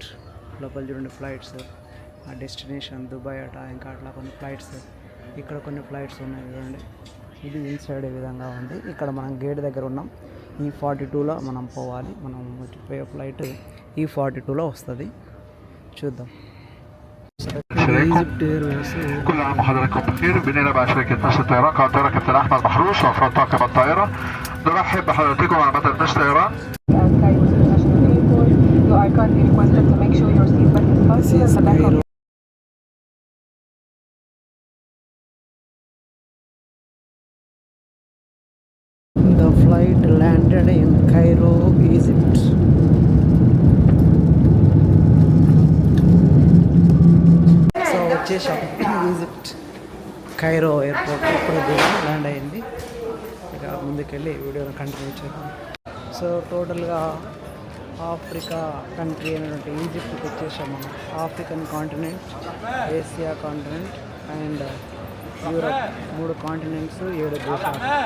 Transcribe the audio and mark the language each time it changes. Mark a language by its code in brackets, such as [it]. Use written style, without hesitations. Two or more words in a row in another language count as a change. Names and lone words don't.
[te] లోపల చూడండి ఫ్లైట్స్, డెస్టినేషన్ దుబాయ్ అట, ఇంకా అట్లా కొన్ని ఫ్లైట్స్. ఇక్కడ కొన్ని ఫ్లైట్స్ ఉన్నాయి చూడండి. ఇది ఇన్సైడ్ ఏ విధంగా ఉంది. ఇక్కడ మనం గేట్ దగ్గర ఉన్నాం. E42లో మనం పోవాలి. మనం పోయే ఫ్లైట్ E42లో వస్తుంది. చూద్దాం. [ar] كل عام وحضراتكم بخير. بنينا مع شركة نشر الطيران قائد الطيران كابتن احمد محروس وافراد طاقم الطائرة. نرحب بحضراتكم على مدى نشر الطيران. [en] The flight landed in Cairo, Egypt. [te] So వచ్చేసాం ఈజిప్ట్ కైరో ఎయిర్పోర్ట్. ఇప్పుడు ల్యాండ్ అయింది. ఇక ముందుకెళ్ళి వీడియోని కంటిన్యూ చేద్దాం. సో టోటల్గా ఆఫ్రికా కంట్రీ అయినటువంటి ఈజిప్ట్కి వచ్చేసాం మనం. [en] African continent, Asia continent and Europe 3 continents 7 దేశాలు.